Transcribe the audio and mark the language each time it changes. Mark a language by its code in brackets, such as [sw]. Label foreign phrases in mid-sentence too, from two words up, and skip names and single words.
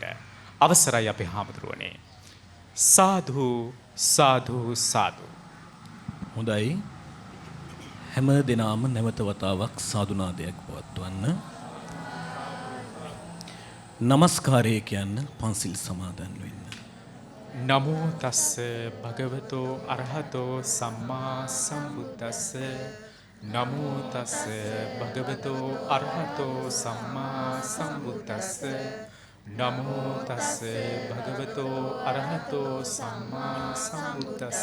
[si] අවසරයි අපේ හාමුදුරුවනේ. සාදු සාදු සාදු. හොඳයි. හැම දිනම නැවත වතාවක් සාදුනාදයක් පවත්වන්න. නමස්කාරය කියන්න පන්සිල් සමාදන් වෙන්න. [pi] නමෝ තස්ස භගවතෝ අරහතෝ සම්මා සම්බුද්දස්ස නමෝ තස්ස භගවතෝ අරහතෝ සම්මා සම්බුද්දස්ස නමෝ තස්ස භගවතෝ අරහතෝ සම්මා සම්බුද්දස්ස.